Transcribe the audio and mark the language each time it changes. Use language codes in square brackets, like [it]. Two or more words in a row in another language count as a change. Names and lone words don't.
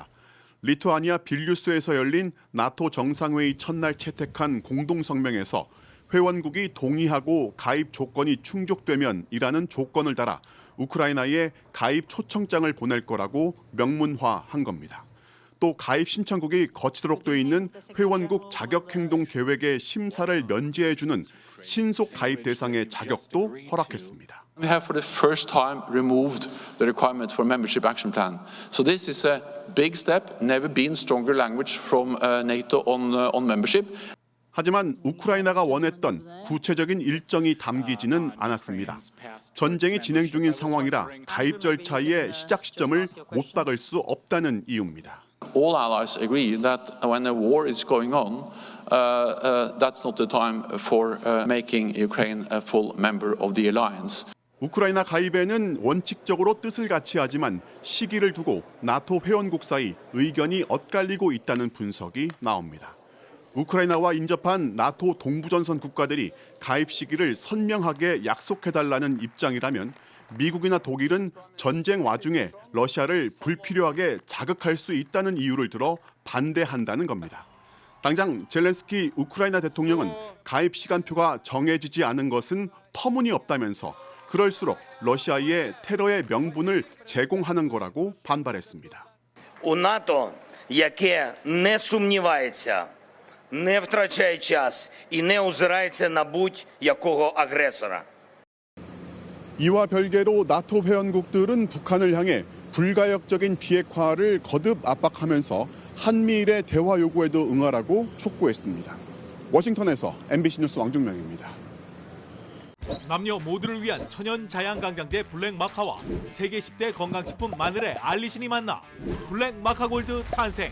[ko] 리투아니아 빌뉴스에서 열린 나토 정상회의 첫날 채택한 공동성명에서 회원국이 동의하고 가입 조건이 충족되면이라는 조건을 달아 우크라이나에 가입 초청장을 보낼 거라고 명문화한 겁니다. 또 가입 신청국이 거치도록 돼 있는 회원국 자격행동 계획의 심사를 면제해주는 신속 가입 대상의 자격도 허락했습니다. [en] We have for the first time removed the requirement for membership action plan. So this is a big step, never been stronger language from NATO on membership. [ko] 하지만 우크라이나가 원했던 구체적인 일정이 담기지는 않았습니다. 전쟁이 진행 중인 상황이라 가입 절차의 시작 시점을 못 박을 수 없다는 이유입니다. [en] All allies agree that when a war is going on, that's not the time for making Ukraine a full member of the alliance. [ko] 우크라이나 가입에는 원칙적으로 뜻을 같이 하지만 시기를 두고 나토 회원국 사이 의견이 엇갈리고 있다는 분석이 나옵니다. 우크라이나와 인접한 나토 동부전선 국가들이 가입 시기를 선명하게 약속해달라는 입장이라면 미국이나 독일은 전쟁 와중에 러시아를 불필요하게 자극할 수 있다는 이유를 들어 반대한다는 겁니다. 당장 젤렌스키 우크라이나 대통령은 가입 시간표가 정해지지 않은 것은 터무니없다면서 그럴수록 러시아의 테러의 명분을 제공하는 거라고 반발했습니다. [uk] У НАТО, яке не сумнівається, не втрачає час і не озирається на будь-якого агресора. [ko] 이와 별개로 나토 회원국들은 북한을 향해 불가역적인 비핵화를 거듭 압박하면서 한미일의 대화 요구에도 응하라고 촉구했습니다. 워싱턴에서 MBC 뉴스 왕중명입니다. 남녀 모두를 위한 천연 자양강장제 블랙마카와 세계 10대 건강식품 마늘의 알리신이 만나 블랙마카골드 탄생.